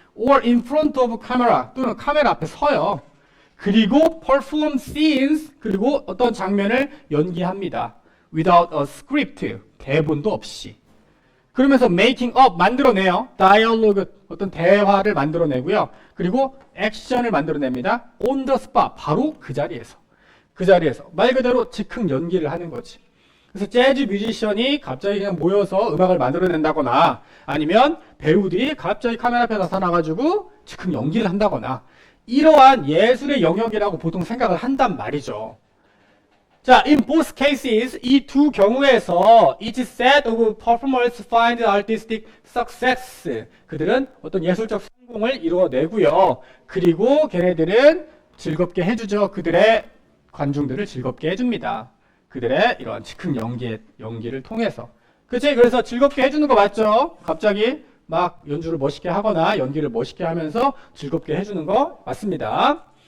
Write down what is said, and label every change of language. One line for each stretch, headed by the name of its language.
English: or in front of camera,
Korean: 또는 카메라 앞에 서요. 그리고
English: perform scenes,
Korean: 그리고 어떤 장면을 연기합니다.
English: without a script,
Korean: 대본도 없이. 그러면서
English: making up,
Korean: 만들어내요.
English: dialogue,
Korean: 어떤 대화를 만들어내고요. 그리고 액션을 만들어냅니다.
English: on the spot,
Korean: 바로 그 자리에서. 그 자리에서. 말 그대로 즉흥 연기를 하는 거지. 그래서 재즈 뮤지션이 갑자기 그냥 모여서 음악을 만들어낸다거나 아니면 배우들이 갑자기 카메라 앞에 나타나가지고 즉흥 연기를 한다거나 이러한 예술의 영역이라고 보통 생각을 한단 말이죠.
English: 자, in both cases,
Korean: 이 두 경우에서
English: each set of performers find artistic success.
Korean: 그들은 어떤 예술적 성공을 이루어내고요. 그리고 걔네들은 즐겁게 해주죠. 그들의 관중들을 즐겁게 해줍니다. 그들의 이런 즉흥 연기를 통해서. 그치? 그래서 즐겁게 해주는 거 맞죠? 갑자기 막 연주를 멋있게 하거나 연기를 멋있게 하면서 즐겁게 해주는 거 맞습니다.